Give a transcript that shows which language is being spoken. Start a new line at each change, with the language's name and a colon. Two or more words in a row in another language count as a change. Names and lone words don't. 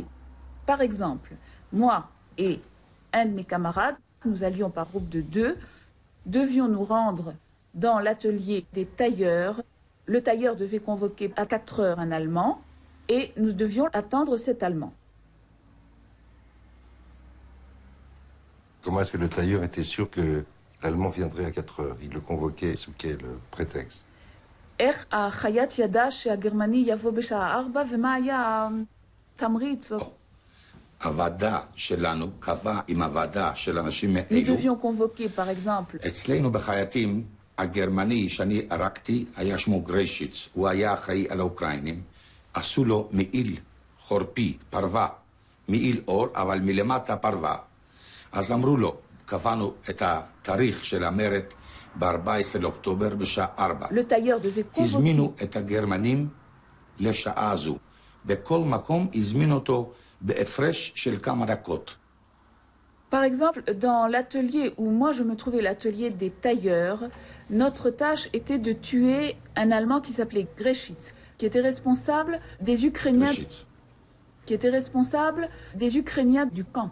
French: Par exemple, moi et un de mes camarades, nous allions par groupe de 2, devions nous rendre dans l'atelier des tailleurs. Le tailleur devait convoquer à 4 heures un Allemand et nous devions attendre cet Allemand. Comment est-ce que le tailleur était sûr que L'Allemand viendrait à 4 heures. Il le convoquait sous quel prétexte?
Hebrew: איך החייט ידע שהגרמני יבוא בשעה 4 ומה היה התמריץ? הוועדה שלנו קבעה עם הוועדה של אנשים
French: Nous
Hebrew: מאלו.
French: devions convoquer, par exemple,
Hebrew: אצלנו בחייטים, הגרמני שאני הרגתי היה שמו גרשיץ, הוא היה אחראי על האוקראינים. עשו לו מעיל חורפי, פרווה, מעיל אור, אבל מלמטה פרווה. אז אמרו לו, קבענו את התאריך של המרד ב-14 לאוקטובר בשעה 4.
French: le tailleur devait
Hebrew: הזמינו
French: convoquer.
Hebrew: את הגרמנים לשעה הזו. בכל מקום הזמינו אותו בהפרש של כמה דקות.
French: Par exemple, dans l'atelier où moi je me trouvais, l'atelier des tailleurs, notre tâche était de tuer un Allemand qui s'appelait Greschitz, qui était responsable des Ukrainiens, du camp.